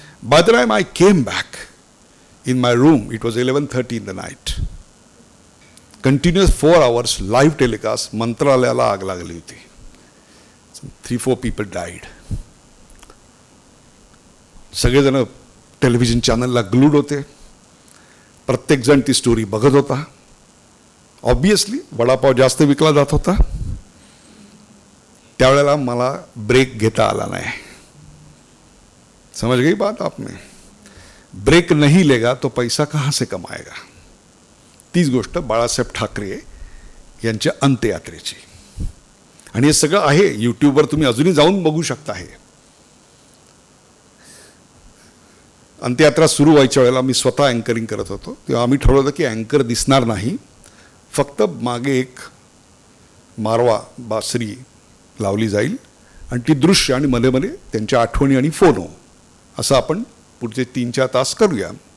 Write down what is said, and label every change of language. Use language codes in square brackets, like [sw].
[en] By the time I came back in my room it was 11:30 in the night. Continuous 4 hours live telecast. [mr] मंत्रालयाला आग लागली होती. [en] 3-4 people died. [mr] सगळेजण television चॅनलला glued होते. प्रत्येकजण ती स्टोरी बघत होता. ऑब्वियसली वडापाव जास्त विकला जात होता. त्यावेळेला मला ब्रेक घेता आला नाही. [hi] समझ गई बात आपने. ब्रेक नहीं लेगा तो पैसा कहाँ से कमाएगा. [mr] तीच गोष्ट बाळासाहेब ठाकरे यांच्या अंत्ययात्रेची. आणि हे सगळं आहे यूट्यूबवर, तुम्ही अजूनही जाऊन बघू शकता. हे अंत्ययात्रा सुरू व्हायच्या वेळेला मी स्वतः अँकरिंग करत होतो. तेव्हा आम्ही ठरवलं होतं की अँकर दिसणार नाही, फक्त मागे एक मारवा बासरी लावली जाईल आणि ती दृश्य आणि मध्ये मध्ये त्यांच्या आठवणी आणि फोनो असं आपण पुढचे 3-4 तास करूया.